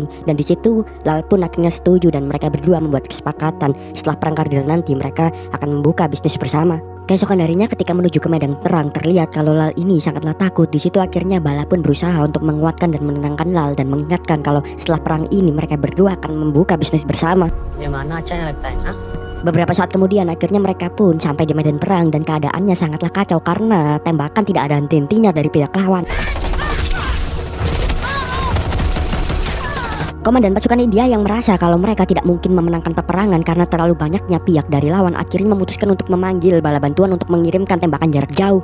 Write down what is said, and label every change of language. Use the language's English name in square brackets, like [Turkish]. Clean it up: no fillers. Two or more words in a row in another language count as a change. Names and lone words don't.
[Indonesian] Dan di situ Lal pun akhirnya setuju dan mereka berdua membuat kesepakatan setelah perang Kardil nanti mereka akan membuka bisnis bersama. Keesokan harinya ketika menuju ke medan perang terlihat kalau Lal ini sangatlah takut. Di situ akhirnya Bala pun berusaha untuk menguatkan dan menenangkan Lal dan mengingatkan kalau setelah perang ini mereka berdua akan membuka bisnis bersama. [Hindi] ये मारना अच्छा नहीं लगता है ना? [Indonesian] Beberapa saat kemudian akhirnya mereka pun sampai di medan perang dan keadaannya sangatlah kacau karena tembakan tidak ada henti-hentinya dari pihak lawan. Komandan pasukan India yang merasa kalau mereka tidak mungkin memenangkan peperangan karena terlalu banyaknya pihak dari lawan akhirnya memutuskan untuk memanggil bala bantuan untuk mengirimkan tembakan jarak jauh.